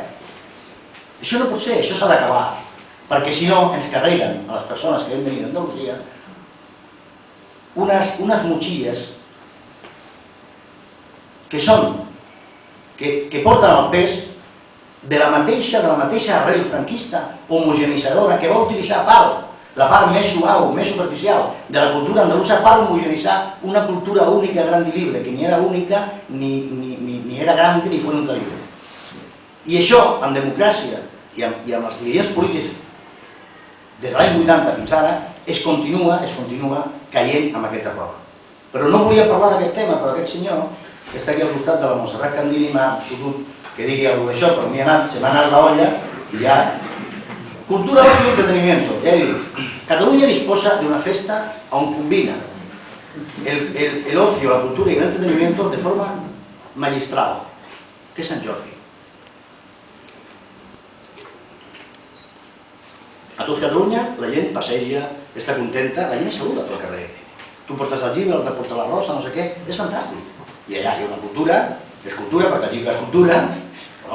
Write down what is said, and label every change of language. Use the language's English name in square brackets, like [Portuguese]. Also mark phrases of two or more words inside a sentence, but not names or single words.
[Catalan] Això no pot ser, això s'ha d'acabar, perquè si no ens carreguen a les persones que vam venir d'Andalusia unes motxilles que porten el pes de la mateixa arrel franquista homogenitzadora que va utilitzar la part més suau, més superficial de la cultura andalusa per homogenitzar una cultura única, [Spanish] grande i libre, [Catalan] que ni era única, ni era grande, [Spanish] ni fue nunca libre. [Catalan] I això, en democràcia i amb els dirigents polítics des de l'any 80 fins ara, es continua caient amb aquest error. Però no volia parlar d'aquest tema, però aquest senyor, que està aquí al costat de la Montserrat Candini, m'ha fotut que digui alguna cosa d'això, però se m'ha anat la olla i ja... [Spanish] Cultura, ocio y entretenimiento, ya he dicho. Cataluña [Catalan] disposa de una festa on combina [Spanish] el ocio, la cultura y el entretenimiento de forma magistral, [Catalan] que és Sant Jordi. A tot Catalunya la gent passeja, està contenta, la gent saluda pel carrer. Tu portes el llibre, el porta la rosa, no sé què, és fantàstic. I allà hi ha una cultura, és cultura perquè el llibre és cultura, No.